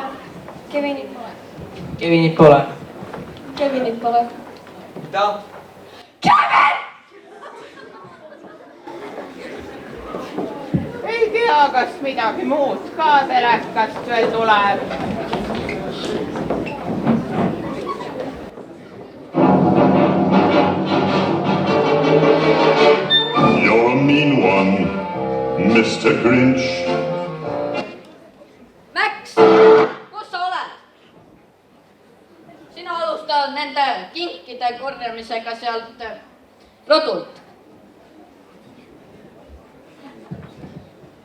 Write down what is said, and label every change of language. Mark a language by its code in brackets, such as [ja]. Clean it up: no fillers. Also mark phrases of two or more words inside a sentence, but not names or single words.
[et] Kevinit pole. Kevinit pole. Kevinit pole. Ta. Ei tea, kas midagi muud ka telekast veel tuleb. [en] You're a mean one, Mr. Grinch. [et] Max, kus sa oled? Sina alustad nende kinkide korjamisega sealt rõdult.